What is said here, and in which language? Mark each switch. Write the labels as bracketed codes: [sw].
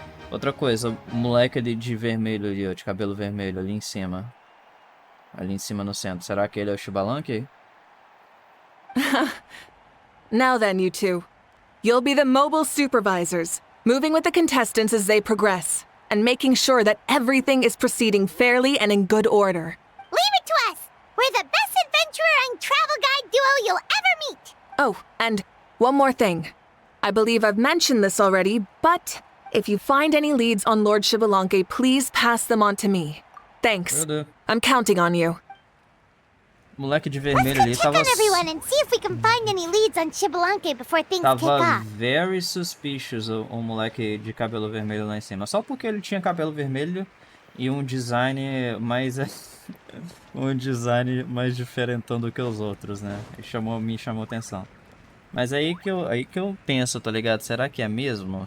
[pt] Outra coisa, o moleque ali de vermelho ali, ó, de cabelo vermelho ali em cima. Ali em cima no centro. Será que ele é o Xbalanque? [en] Now then, you two. You'll be the mobile supervisors, moving with the contestants as they progress, and making sure that everything is proceeding fairly and in good order. Leave it to us! We're the best adventurer and travel guide duo you'll ever meet! Oh, and one more thing. I believe I've mentioned this already, but if you find any leads on Lord Xbalanque, please pass them on to me. Thanks. I'm counting on you. [pt] Moleque de vermelho ali tava... [en] Let's go check on everyone and see if we can find any leads on Xbalanque before things kick [pt] Tava [en] off. very suspicious [pt] o moleque de cabelo vermelho lá em cima. Só porque ele tinha cabelo vermelho e um design mais... um design mais diferentão do que os outros, né? Me chamou atenção. Mas aí que eu penso, tá ligado? Será que é mesmo?